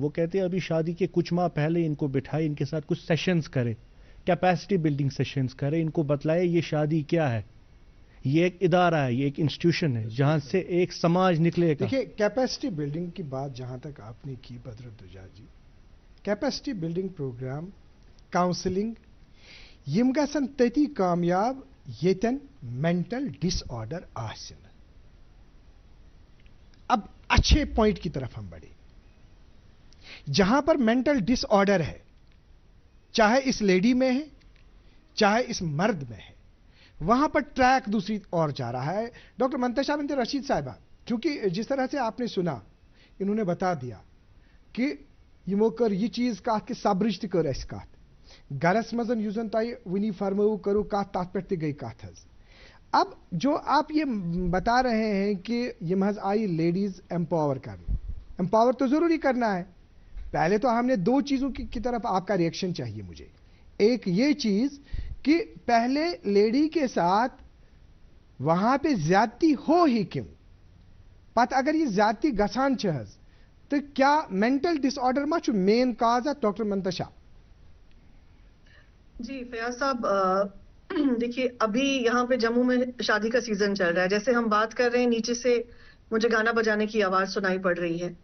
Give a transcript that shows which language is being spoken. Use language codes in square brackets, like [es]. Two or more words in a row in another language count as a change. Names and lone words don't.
[ur] وہ کہتے ہیں ابھی شادی کے کچھ ماہ پہلے ان کو بٹھائے, ان کے ساتھ کچھ سیشنز کرے, [en] capacity building sessions [ur] کرے, ان کو بتلائے یہ شادی کیا ہے, یہ ایک ادارہ ہے, یہ ایک انسٹیٹیوشن ہے جہاں سے ایک سماج نکلے گا. دیکھیے [en] capacity building [ur] کی بات جہاں تک آپ نے کی بدرالدجا جی, [en] capacity building program, [ur] کاؤنسلنگ, [ks] یم گژھن تتی کامیاب یتن [en] mental disorder [ks] آسن. [ur] اب اچھے پوائنٹ کی طرف ہم بڑھے. جہاں پر [en] mental disorder [ur] ہے, چاہے اس لیڈی میں ہے چاہے اس مرد میں ہے, وہاں پر ٹریک دوسری اور جا رہا ہے. ڈاکٹر منتشا بنت رشید صاحبہ, چونکہ جس طرح سے آپ نے سنا, انہوں نے بتا دیا کہ [ks] یمو کر یہ چیز کات کہ صبرچ تہ کر اس کات, گرس مزن یس زن تہ ونی فرمو کرو کات تات پہ تہ گئی کات حض. [ur] اب جو آپ یہ بتا رہے ہیں کہ [ks] یم حض [ur] آئی [en] ladies empower [ur] کرنا, امپاور تو ضروری کرنا ہے. پہلے تو ہم نے 2 چیزوں کی طرف آپ کا ریئیکشن چاہیے مجھے. ایک یہ چیز کہ پہلے لیڈی کے ساتھ وہاں پہ زیادتی ہو ہی کیوں, [ks] پتہ اگر یہ زیادتی گسان حض [ur] تو کیا [en] mental disorder [ks] ما چھو [en] main cause [ur] ہے؟ ڈاکٹر منتشا. جی فیاض صاحب, دیکھیے ابھی یہاں پہ جموں میں شادی کا سیزن چل رہا ہے. جیسے ہم بات کر رہے ہیں, نیچے سے مجھے گانا بجانے کی آواز سنائی پڑ رہی ہے.